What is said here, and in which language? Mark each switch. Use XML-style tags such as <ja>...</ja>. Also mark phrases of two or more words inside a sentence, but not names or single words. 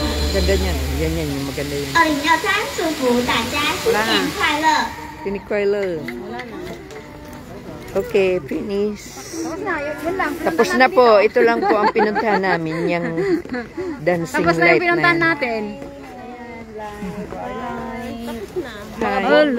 <tl>Ganda niyan. Yan yung maganda yun.</tl> <zh>2023 祝福大家新年快乐。</zh> <tl>Pinikwaila.</tl> <en>Okay, finish.</en> <tl>Tapos na po. Ito lang po ang pinuntahan namin. Yung dancing Tapos na light yung pinuntahan na yan. natin. Hi. Hello.</tl>